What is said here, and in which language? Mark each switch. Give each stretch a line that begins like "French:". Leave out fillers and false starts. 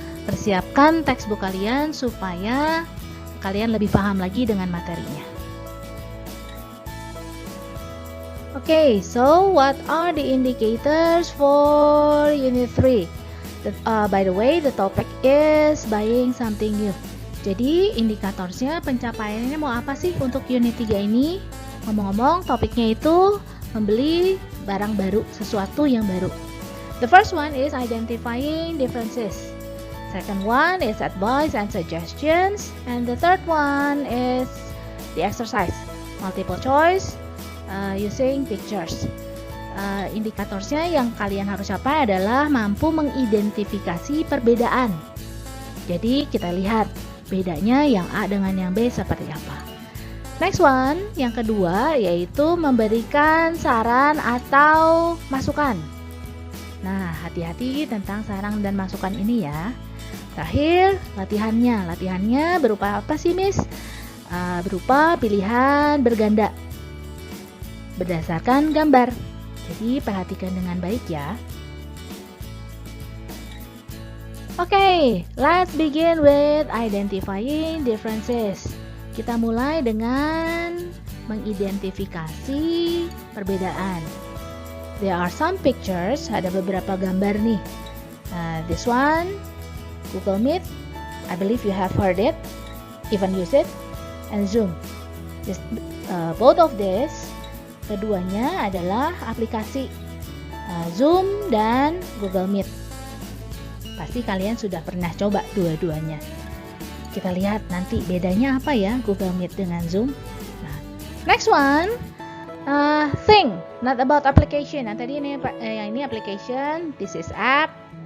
Indonesian: Persiapkan textbook kalian supaya kalian lebih paham lagi dengan materinya.
English: Okay, so what are the indicators for Unit 3? By the way, the topic is buying something new.
Indonesian: Jadi, indikatornya pencapaiannya mau apa sih untuk Unit 3 ini? Ngomong-ngomong, topiknya itu membeli barang baru, sesuatu yang baru.
English: The first one is identifying differences. Second one is advice and suggestions, and the third one is the exercise, multiple choice, using pictures.
Indonesian: Indikatornya yang kalian harus capai adalah mampu mengidentifikasi perbedaan. Jadi kita lihat bedanya yang A dengan yang B seperti apa.
English: Next one,
Indonesian: yang kedua yaitu memberikan saran atau masukan. Nah, hati-hati tentang saran dan masukan ini ya. Terakhir, latihannya berupa apa sih, Miss? Berupa pilihan berganda berdasarkan gambar. Jadi perhatikan dengan baik ya.
English: Okay, let's begin with identifying differences.
Indonesian: Kita mulai dengan mengidentifikasi perbedaan.
English: There are some pictures,
Indonesian: ada beberapa gambar nih.
English: This one, Google Meet, I believe you have heard it, even use it, and Zoom. Both of this,
Indonesian: keduanya adalah aplikasi Zoom dan Google Meet. Pasti kalian sudah pernah coba dua-duanya. Kita lihat nanti bedanya apa ya Google Meet dengan Zoom.
English: Nah, next one, thing, not about application. Nah,
Indonesian: tadi ini
English: application, this is app.